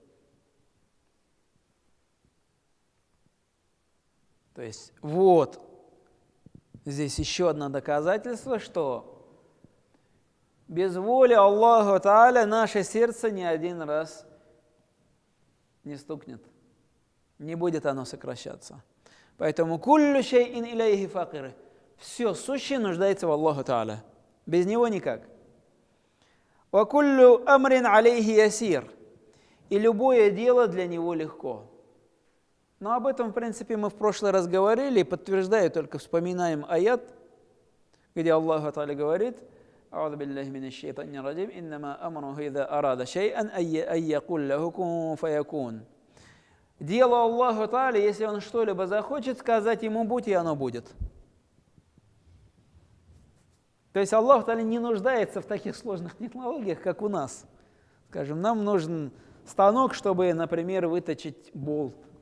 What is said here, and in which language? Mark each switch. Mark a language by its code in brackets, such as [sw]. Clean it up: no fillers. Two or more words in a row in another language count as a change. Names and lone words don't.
[ru] То есть вот здесь еще одно доказательство, что без воли Аллаха Та'аля наше сердце ни один раз не стукнет, не будет оно сокращаться. [ar] Поэтому كل شيء إليه فقير. [ru] Все сущее нуждается в Аллаху Та'аля. Без него никак. [ar] وكل أمر عليه يسير. [ru] И любое дело для него легко. Но об этом, в принципе, мы в прошлый раз говорили, и подтверждаю, только вспоминаем аят, где Аллах Та'аля говорит: [ar] «أعوذ بالله من الشيطان الرجيم، إنما أمره إذا أراد شيئا أن يقول له كن فيكون». [ru] Дело Аллаху Та'аля, если Он что-либо захочет, сказать Ему «будь», и оно будет. То есть Аллах Та'аля не нуждается в таких сложных технологиях, как у нас. Скажем, нам нужен станок, чтобы, например, выточить болт.